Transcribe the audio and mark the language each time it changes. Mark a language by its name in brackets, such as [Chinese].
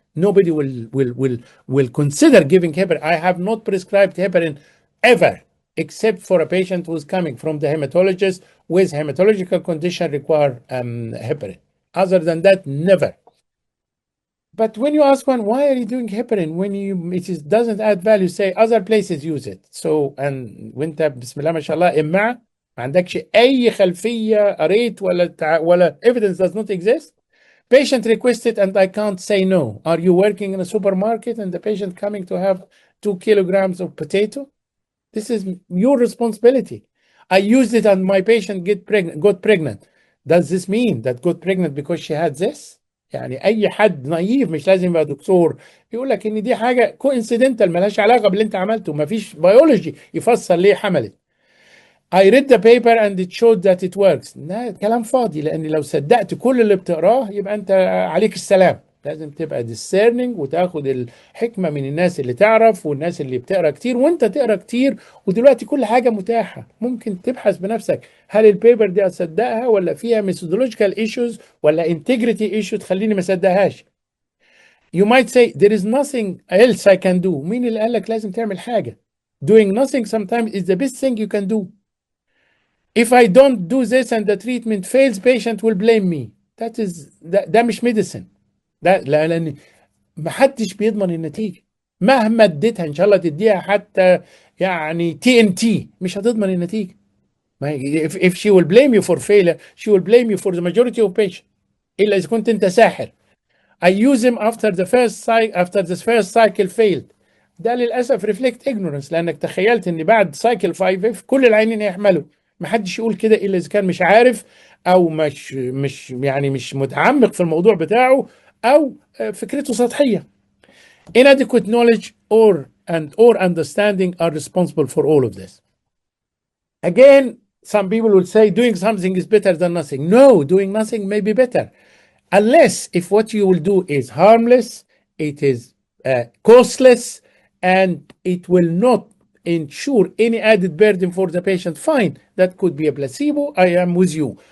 [English] Nobody will consider giving heparin. I have not prescribed heparin ever, except for a patient who's coming from the hematologist with hematological condition require heparin. Other than that, never. But when you ask one, why are you doing heparin when it doesn't add value, say other places use it. So and [Arabic] وانت بسم الله ما شاء الله ما عندكش اي خلفيه قريت ولا [English] evidence does not exist. Patient requested and I can't say no. Are you working in a supermarket and the patient coming to have 2 kilograms of potato? This is your responsibility. I used it and my patient got pregnant. Does this mean that got pregnant because she had this? [Arabic] يعني اي حد نايف مش لازم يبقى دكتور يقول لك ان دي حاجه كوينسيدنتال ملهاش علاقه باللي انت عملته، مفيش بيولوجي يفسر ليه حملت. [English] I read the paper and it showed that it works. [Arabic] ده كلام فاضي، لان لو صدقت كل اللي بتقراه يبقى انت عليك السلام. لازم تبقى discerning وتاخد الحكمه من الناس اللي تعرف والناس اللي بتقرا كتير، وانت تقرا كتير. ودلوقتي كل حاجه متاحه، ممكن تبحث بنفسك هل البيبر دي اصدقها ولا فيها [English] methodological issues [Arabic] ولا [English] integrity issue [Arabic] تخليني ما اصدقهاش. [English] You might say there is nothing else I can do. [Arabic] مين اللي قال لك لازم تعمل حاجه؟ [English] Doing nothing sometimes is the best thing you can do. If I don't do this and the treatment fails, patient will blame me. [Arabic] ده مش medicine. ده لان ما حدش بيضمن النتيجه. مهما اديتها ان شاء الله تديها حتى يعني TNT مش هتضمن النتيجه. [English] If she will blame you for failure, she will blame you for the majority of patients. [Arabic] الا اذا كنت انت ساحر. [English] I use him after the first cycle failed. [Arabic] ده للاسف [English] reflect ignorance، [Arabic] لانك تخيلت ان بعد سايكل 5 كل العينين هيحملوا. ما حدش يقول كده الا اذا كان مش عارف او مش متعمق في الموضوع بتاعه او فكرته سطحيه. [English] Inadequate knowledge or understanding are responsible for all of this. Again, some people will say doing something is better than nothing. No, doing nothing may be better. Unless if what you will do is harmless, it is costless, and it will not ensure any added burden for the patient, fine, that could be a placebo, I am with you.